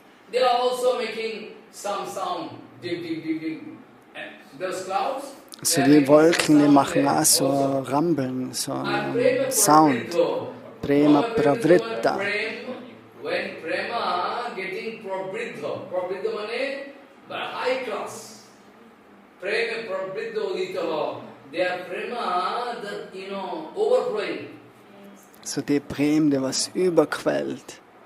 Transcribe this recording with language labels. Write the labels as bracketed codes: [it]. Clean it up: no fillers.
[en] They are also making some sound. Dig, dig, dig, dig. Those clouds. [de] So die Wolken, die machen auch so Rumbeln, so Sound. [en] Prema Pravritta. When Prema getting Pravritta, Pravritta means high class. Prema Pravritta Uditaha. They are Prema that, overflowing. [de] So die Prem, die was überquellt.